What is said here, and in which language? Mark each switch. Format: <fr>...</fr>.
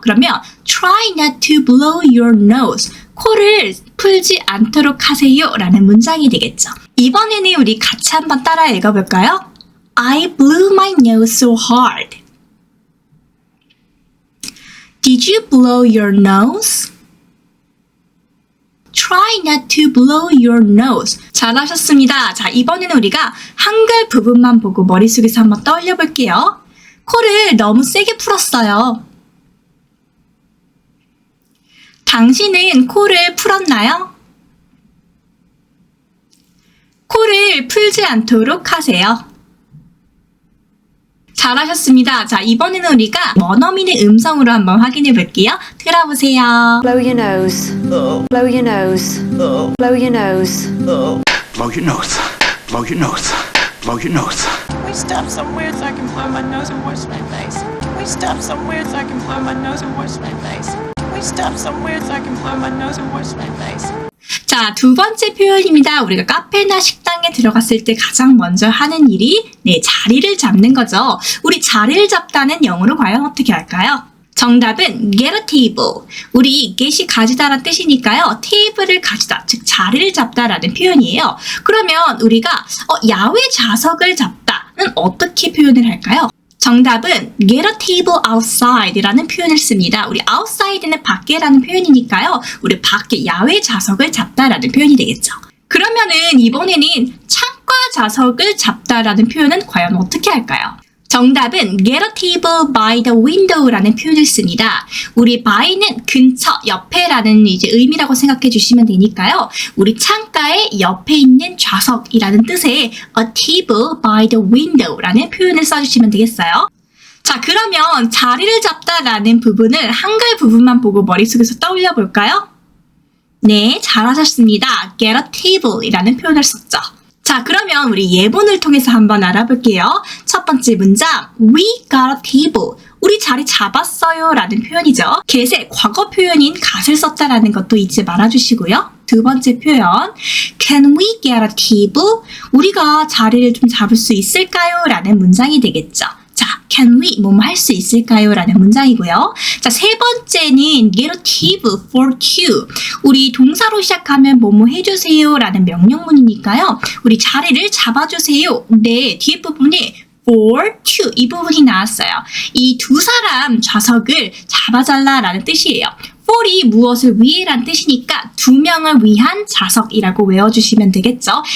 <en>그러면 try not to blow your nose.</en> <ko>코를 풀지 않도록 하세요 라는 문장이 되겠죠. 이번에는 우리 같이 한번 따라 읽어볼까요?</ko> <en>I blew my nose so hard. Did you blow your nose? Try not to blow your nose.</en> <ko>잘하셨습니다. 자, 이번에는 우리가 한글 부분만 보고 머릿속에서 한번 떠올려 볼게요. 코를 너무 세게 풀었어요. 당신은 코를 풀었나요? 코를 풀지 않도록 하세요. 잘하셨습니다. 자, 이번에는 우리가 원어민의 음성으로 한번 확인해 볼게요. 들어보세요.</ko> <en>Blow your nose. Blow your nose. Blow your nose. Blow your nose. Blow your nose. Blow your nose. Can we stop somewhere so I can blow my nose and wash my face? Can we stop somewhere so I can blow my nose and wash my face? Can we stop somewhere so I can blow my nose and wash my face?</en> <ko>자, 두 번째 표현입니다. 우리가 카페나 식당에 들어갔을 때 가장 먼저 하는 일이 자리를 잡는 거죠. 우리 자리를 잡다는 영어로 과연 어떻게 할까요? 정답은</ko> <en>get a table.</en> <ko>우리 get이 가지다라는 뜻이니까요. 테이블을 가지다, 즉 자리를 잡다라는 표현이에요. 그러면 우리가 야외 좌석을 잡다는 어떻게 표현을 할까요? 정답은</ko> <en>get a table outside</en> <ko>라는 표현을 씁니다. 우리 outside는 밖에라는 표현이니까요. 우리 밖에 야외 좌석을 잡다라는 표현이 되겠죠. 그러면은 이번에는 창가 좌석을 잡다라는 표현은 과연 어떻게 할까요? 정답은</ko> <en>get a table by the window</en> <ko>라는 표현을 씁니다. 우리 by는 근처, 옆에라는 이제 의미라고 생각해 주시면 되니까요. 우리 창가의 옆에 있는 좌석이라는 뜻의</ko> <en>a table by the window</en> <ko>라는 표현을 써주시면 되겠어요. 자, 그러면 자리를 잡다라는 부분을 한글 부분만 보고 머릿속에서 떠올려 볼까요? 네, 잘하셨습니다.</ko> <en>get a table</en> <ko>이라는 표현을 썼죠. 자, 그러면 우리 예문을 통해서 한번 알아볼게요. 첫 번째 문장,</ko> <en>we got a table.</en> <ko>우리 자리 잡았어요 라는 표현이죠. get의 과거 표현인 got을 썼다라는 것도 잊지 말아주시고요. 두 번째 표현,</ko> <en>can we get a table?</en> <ko>우리가 자리를 좀 잡을 수 있을까요? 라는 문장이 되겠죠. 자,</ko> <en>can we</en> <ko>뭐뭐 할 수 있을까요? 라는 문장이고요. 자, 세 번째는</ko> <en>get a table for two.</en> <ko>우리 동사로 시작하면 뭐뭐 해주세요 라는 명령문이니까요. 우리 자리를 잡아주세요. 네, 뒤에 부분에</ko> <en>for two</en> <ko>이 부분이 나왔어요. 이 두 사람 좌석을 잡아달라라는 뜻이에요. for이 무엇을 위해란 뜻이니까 두 명을 위한 좌석이라고 외워주시면 되겠죠.</ko>